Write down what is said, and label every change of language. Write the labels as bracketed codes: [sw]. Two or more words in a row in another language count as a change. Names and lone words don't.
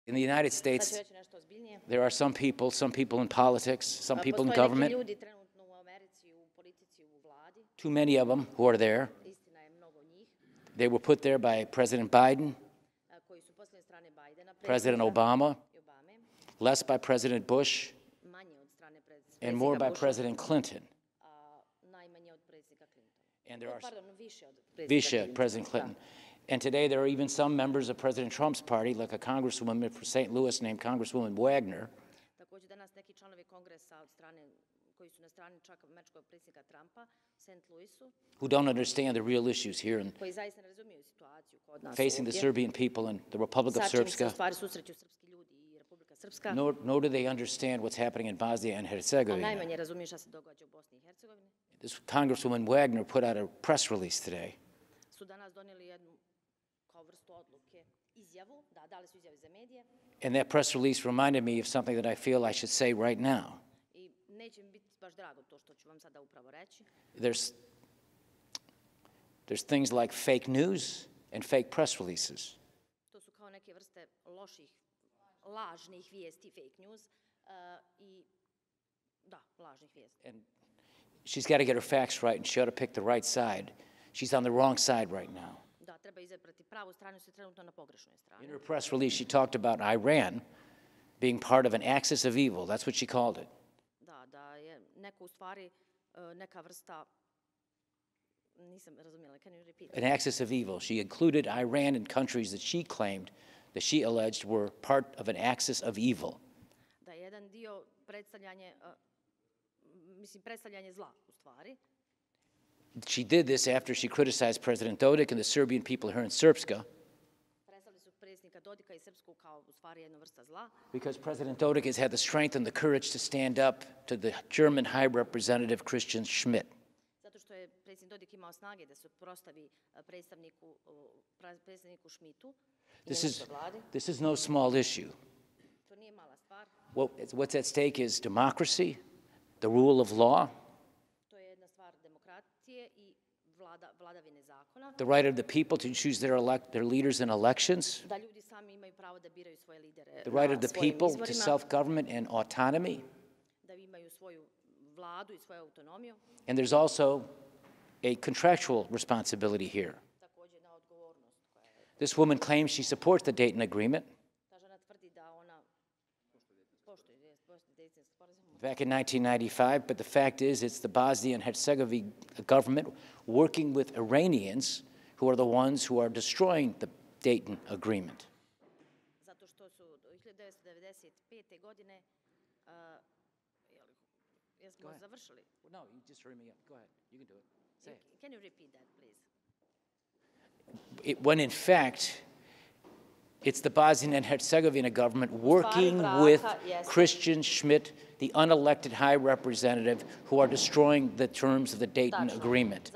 [en] In the United [sr] Sad ću [en] States, [sr] reći nešto ozbiljnije. [en] there are some people in politics, some people in [sr] Postoje neki [en] government, [sr] ljudi trenutno u Americi, u politici, u vladi. [en] too many of them who are there. [sr] Istina je mnogo njih [en] They were put there by President Biden, [sr] koji su posljednje strane Bajdena, [en] President Obama, [sr] i Obame, [en] less by President Bush, [sr] manje od strane [en] and [sr] predsjednika [en] more by [sr] Busha, [en] President Clinton. [sr] a najmanje od predsjednika Clintona. [en] And there are [sr] Pardon, više od predsjednika Visha, Clintona. [en] President Clinton. And today there are even some members of President Trump's party, like a congresswoman from St. Louis named Congresswoman Wagner, [sr] Također danas neki članovi kongresa od strane koji su na strani čak američkog predsjednika Trumpa, St. Louisu, [en] who don't understand the real issues here and [sr] koji zaista ne razumiju situaciju kod nas [en] facing the [sr] ovdje. [en] Serbian people and the Republic of [sr] Sa čim se u [en] Srpska, [sr] stvari susreću srpski ljudi i Republika Srpska, [en] nor do they understand what's happening in Bosnia and [sr] a [en] Herzegovina. [sr] najmanje razumiju šta se događa u Bosni i Hercegovini. [en] This Congresswoman Wagner put out a press release today. [sr] Su danas donijeli jednu kao vrstu odluke, izjavu, dali su izjave za medije [en] And that press release reminded me of something that I feel I should say right now. [sr] i neće mi biti baš drago to što ću vam sada upravo reći. [en] There's things like fake news and fake press releases. [sr] To su kao neke vrste loših, lažnih vijesti, [en] fake news [sr] i lažnih vijesti. [en] And she's got to get her facts right, and she ought to pick the right side. She's on the wrong side right now. [sr] Da, treba izabrati pravu stranu, se trenutno na pogrešnoj strani. [en] In her press release, she talked about Iran being part of an axis of evil. That's what she called it. [sr] Da je neko u stvari neka vrsta, nisam razumjela, [en] can you repeat? An axis of evil. She included Iran in countries that she claimed, that she alleged were part of an axis of evil. [sr] Da je jedan dio predstavljanje zla u stvari. [en] She did this after she criticized President Dodik and the Serbian people here in Srpska, [sr] Predstavili su predsjednika Dodika i Srpsku kao u stvari jedna vrsta zla. [en] because President Dodik has had the strength and the courage to stand up to the German High Representative Christian Schmidt. [sr] Zato što je predsjednik Dodik imao snage da se prostavi predstavniku Schmidtu i njemačkoj vladi. [en] This is no small issue. [sr] To nije mala stvar. [en] What's at stake is democracy, the rule of law, [sr] To je jedna stvar demokratije i vladavine zakona. [en] the right of the people to choose their leaders in elections, [sr] Da ljudi sami imaju pravo da biraju svoje lidere [en] the right [sr] na [en] of the [sr] svojim [en] people to [sr] izborima, [en] self-government and autonomy. [sr] da imaju svoju vladu i svoju autonomiju. [en] And there's also a contractual responsibility here. [sr] Također jedna odgovornost koja je. [en] This woman claims she supports the Dayton Agreement. [sr] Ta žena tvrdi da ona poštuje Dejtonski sporazum. [en] Back in 1995, but the fact is it's the Bosnia and Herzegovina government working with Iranians who are the ones who are destroying the Dayton Agreement. [sr] Zato što su 1995. godine jesmo završili. [en] No, you just hurry me up. Go ahead. You can do it. Say it. Can you repeat that, please? When in fact, it's the Bosnian and Herzegovina government working with Christian Schmidt, the unelected high representative, who are destroying the terms of the Dayton Agreement.